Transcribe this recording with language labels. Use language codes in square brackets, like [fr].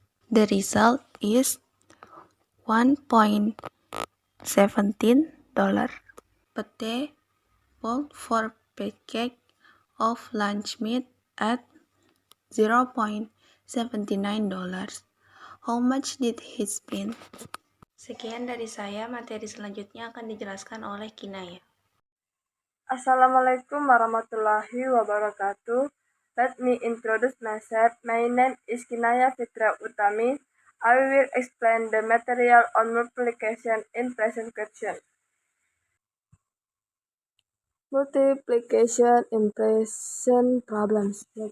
[en] The result is $1.17. Pete bought 4 packets of lunch meat at $0.79. How much did he spend? [id] Sekian dari saya, materi selanjutnya akan dijelaskan oleh Kinaya. [ar] Assalamualaikum warahmatullahi wabarakatuh. [en] Let me introduce myself. My name is Kinaya Fitra Utami. I will explain the material on multiplication in present question. Multiplication in present problems.